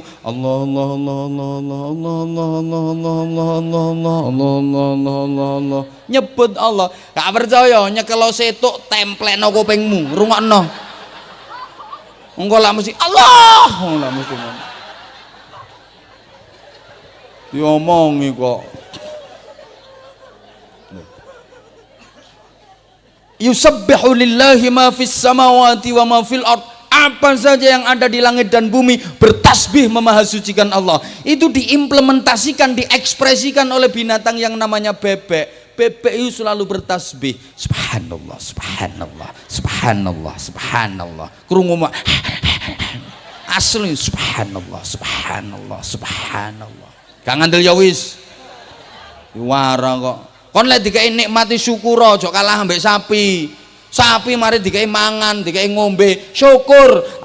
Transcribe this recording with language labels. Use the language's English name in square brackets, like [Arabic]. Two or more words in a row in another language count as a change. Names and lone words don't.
[Javanese] Allah Allah Allah Allah Allah Allah Allah Allah Allah Allah Allah. Nyebut Allah. Gak percaya nyekelo setuk templekno kupingmu, rungokno. Engko lak mesti Allah, lak mesti. Diomongi kok. [Arabic] يسبح لله ما في السماوات وما في الأرض. [Indonesian] Apa saja yang ada di langit dan bumi bertasbih memahasucikan Allah. Itu diimplementasikan, diekspresikan oleh binatang yang namanya bebek. Bebek itu selalu bertasbih. [Arabic] سبحان الله سبحان الله سبحان الله سبحان الله. [Javanese] Krungu asli [Arabic] سبحان الله سبحان الله سبحان الله. [Javanese] Gak ngandel ya wis. Wara kok. Kon lek dikai nikmati syukur aja kalah ambek sapi. Sapi mari dikai mangan, dikai ngombe, syukur.